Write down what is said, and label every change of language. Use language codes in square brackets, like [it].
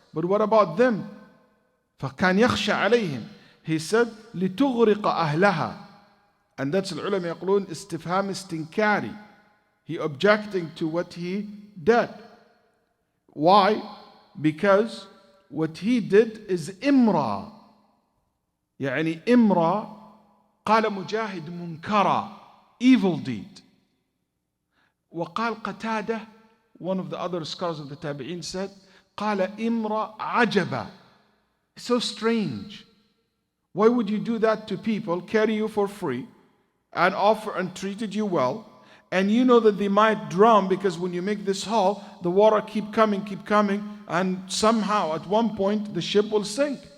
[en] But what about them? [ar] فَكَانْ يَخْشَى عَلَيْهِمْ. [en] He said, [ar] لِتُغْرِقَ أَهْلَهَا. [en] And that's the ulama [ar] يقولون استفهام استنكاري. [en] He objecting to what he did. Why? Because what he did is إمرا. [ar] يعني إمرا قال مجاهد منكرا, [en] evil deed. [ar] وقال قتادة, [en] one of the other scholars of the Tabi'in said, [ar] قال إمرا عجبا. [en] So strange. Why would you do that to people, carry you for free, and offer and treated you well, and you know that they might drown because when you make this hole, the water keep coming, and somehow at one point the ship will sink.